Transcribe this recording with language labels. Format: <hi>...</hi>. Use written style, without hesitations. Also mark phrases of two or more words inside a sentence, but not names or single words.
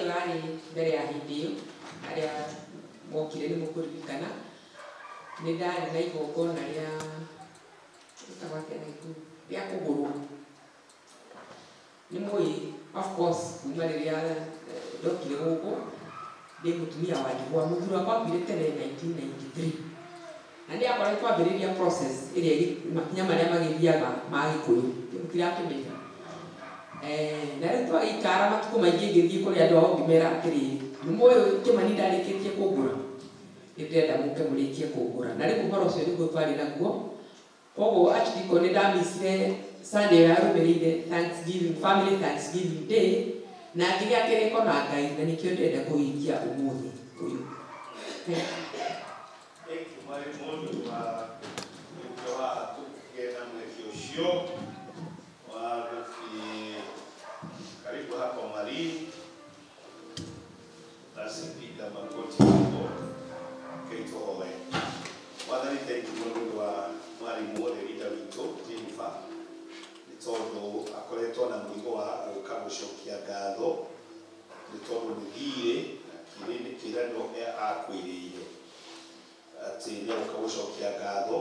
<ki>warĩ mbere ya hĩndĩ ĩyo, arĩa mokire nĩ mũkũririkana nĩ ndarĩ na igongona rĩa kũgũrwo. Nĩ mũĩ</ki> <en>of course</en> <ki>kuma rĩrĩa ndokire gũkũ ndĩ mũtumia wa ndigwa, mũthuri wakwa akuire tene 1993 na nĩ akoretwo ambĩrĩria process ĩrĩa makinya marĩa magĩthiaga ma Gĩkũyũ mũtirakĩmenya. Na rĩu twagĩikara matukũ maingĩ ngĩthiĩ kũrĩ andũ ao ngĩmera atĩrĩrĩ, nĩ mũĩ Kĩmani ndarĩkĩtie kũngũra, nĩndĩrenda mũke mũrĩkie kũngũra. Na rĩu ũhoro ũcio nĩguo twarĩ naguo, koguo actually nĩ ndamicire Sunday yarũmĩrĩire Thanksgiving,</ki> <en>family Thanksgiving day,</en> <ki>na ngĩgĩa kĩrĩko na Ngai na nĩkĩo ndĩrenda kũhingia ũmũthĩ ũyũ.</ki> <sw>Karibu hapa Marii, basi piga magoti hapo keitoe.</sw> <ki>Mwathani,</ki> <en>thank you</en> <ki>Mungu wa mwarimu wothe leader witũ Jennifer, nĩ tondũ akoretwo na mũrigo wa gũka gũcokia ngatho, nĩ tondũ nĩ thirĩ na kĩrĩkanĩro akwĩrĩire atĩ nĩ agũka gũcokia ngatho.</ki>